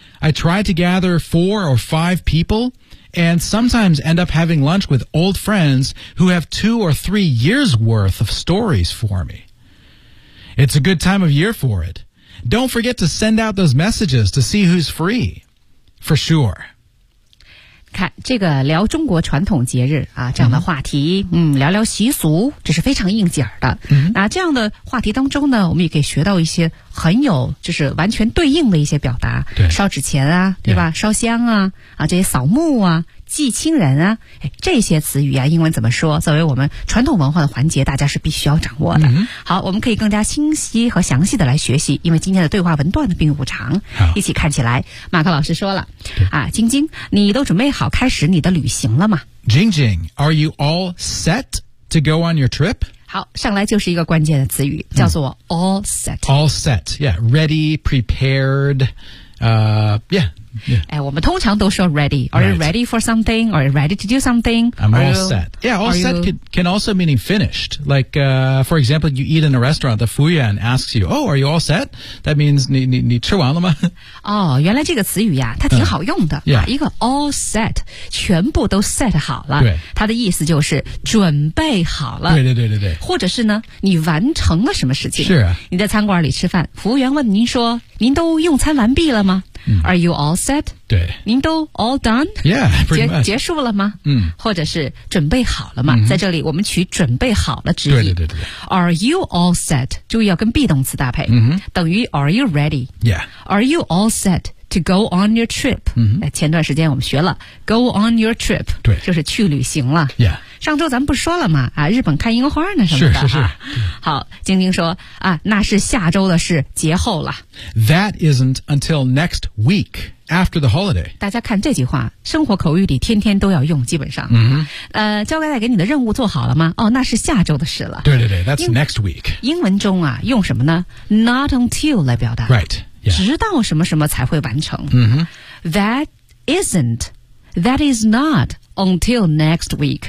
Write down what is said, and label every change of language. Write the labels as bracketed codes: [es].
[en] I tried to gather 4 or 5 people... And sometimes end up having lunch with old friends who have 2 or 3 years worth of stories for me. It's a good time of year for it. Don't forget to send out those messages to see who's free. For sure. [zh] 看这个聊中国传统节日啊这样的话题，聊聊习俗，这是非常应景的。那这样的话题当中呢，我们也可以学到一些很有就是完全对应的一些表达，对，烧纸钱啊，对吧？烧香啊，啊这些扫墓啊，祭亲人啊，这些词语啊英文怎么说，作为我们传统文化的环节大家是必须要掌握的。好，我们可以更加清晰和详细的来学习，因为今天的对话文段的并不长，一起看起来。马克老师说了啊，晶晶你都准备好开始你的旅行了吗？ [en] Jing Jing, are you all set to go on your trip? [zh] 好，上来就是一个关键的词语叫做 all set. [en] All set, yeah, ready, prepared, yeah. [zh] 我们通常都说 [en] ready. Are you ready for something? Are you ready to do something? I'm all set. Yeah, all set can also mean finished. Like, for example, you eat in a restaurant, the Fuyan asks you, oh, are you all set? That means [zh] 你吃完了吗？哦，原来这个词语呀，它挺好用的。一个 all set, 全部都 set 好了。对。它的意思就是准备好了。对对对对对。或者是呢，你完成了什么事情。是啊。你在餐馆里吃饭，服务员问您说，您都用餐完毕了吗？ [en] Are you all set? [zh] 对。您都 all done? [en] Yeah, pretty much. [zh] 结束了吗？或者是准备好了吗？在这里我们取准备好了之意。对对对对。 [en] Are you all set? [zh] 注意要跟 be 动词搭配。等于 [en] are you ready? Yeah. Are you all set to go on your trip? [zh] 前段时间我们学了 go on your trip. 对。就是去旅行了。 [en] Yeah. [zh] 上周咱们不说了吗？啊，日本看樱花呢什么的。是是是。好，晶晶说啊，那是下周的事，节后了。 [en] That isn't until next week after the holiday. [zh] 大家看这句话，生活口语里天天都要用，基本上。交给你的任务做好了吗？哦，那是下周的事了。对对对 ， [en] That's next week. [zh] 英文中啊，用什么呢 ？Not until 来表达。 [en] Right.、Yeah. [zh] 直到什么什么才会完成。 [en] That isn't. That is not. Until next week.